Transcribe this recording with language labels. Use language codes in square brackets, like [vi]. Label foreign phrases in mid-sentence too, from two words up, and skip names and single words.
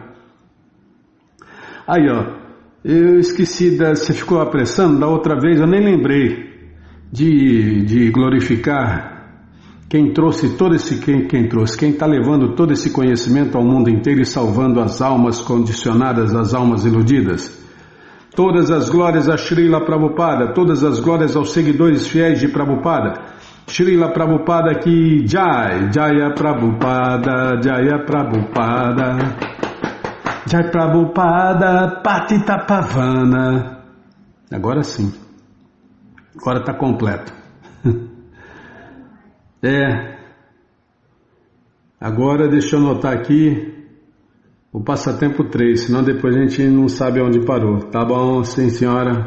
[pt] Aí, ó, eu esqueci, você ficou apressando, da outra vez eu nem lembrei de glorificar quem trouxe todo esse, quem está levando todo esse conhecimento ao mundo inteiro e salvando as almas condicionadas, as almas iludidas. Todas as glórias a Srila Prabhupada, todas as glórias aos seguidores fiéis de Prabhupada. [sa] Srila Prabhupada ki Jai, Jaya Prabhupada, Jaya Prabhupada, Jai Prabhupada, Patita Pavana. [pt] Agora sim, agora está completo. Agora deixa eu anotar aqui o passatempo 3, senão depois a gente não sabe onde parou. Tá bom, sim senhora.